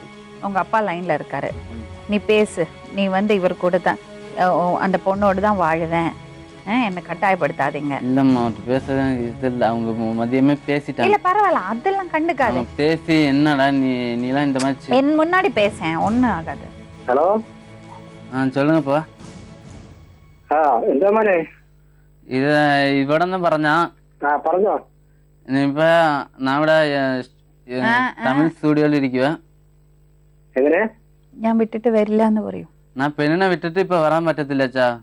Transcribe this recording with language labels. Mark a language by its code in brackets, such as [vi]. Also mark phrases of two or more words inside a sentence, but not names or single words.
[ta] உங்க அப்பா லைன்ல இருக்காரு, நீ பேசு, நீ வந்து இவர் கூட தான், அந்த பொண்ணோடு தான் வாழுவேன், என்ன கட்டாயப்படுத்தாதீங்க. இல்லம்மா அவர்கிட்ட பேசுறது இது இல்லை. அவங்க மதியமே பேசிட்டாங்க. இல்ல பரவாயில்ல, அதெல்லாம் கண்டுக்காது. அவங்க பேசி என்னடா நீலாம் இந்த மாதிரி என் முன்னாடி பேசேன், ஒண்ணும் ஆகாது. [ml] ഹലോ [ta] சொல்லுங்கப்பா. [ml] എന്താ മോനെ? ഇത് ഇവിടെ നിന്ന് പറഞ്ഞാ പറഞ്ഞോ. ഇപ്പൊ ഞാൻ ഇവിടെ തമിഴ് സ്റ്റുഡിയോയിൽ ഇരിക്കുക. എങ്ങനെ? ഞാൻ വിട്ടിട്ട് വരില്ല എന്ന് പറയും. ഞാൻ പെണ്ണിനെ വിട്ടിട്ട് ഇപ്പൊ വരാൻ പറ്റത്തില്ല അച്ഛാ.